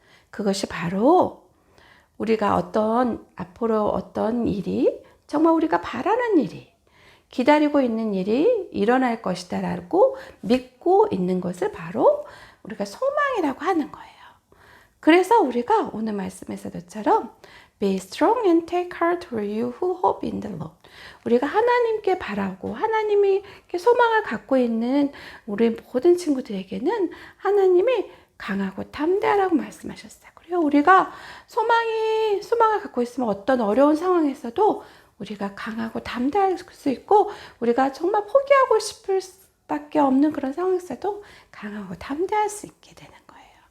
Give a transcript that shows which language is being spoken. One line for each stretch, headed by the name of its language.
Korean: 그것이 바로 우리가 앞으로 어떤 일이 정말 우리가 바라는 일이 기다리고 있는 일이 일어날 것이다 라고 믿고 있는 것을 바로 우리가 소망이라고 하는 거예요. 그래서 우리가 오늘 말씀에서도처럼
English: Be strong and take heart for you who hope in the Lord.
Korean: 우리가 하나님께 바라고 하나님이 소망을 갖고 있는 우리 모든 친구들에게는 하나님이 강하고 담대하라고 말씀하셨어요. 그리고 우리가 소망을 갖고 있으면 어떤 어려운 상황에서도 우리가 강하고 담대할 수 있고 우리가 정말 포기하고 싶을 수밖에 없는 그런 상황에서도 강하고 담대할 수 있게 되는 거예요.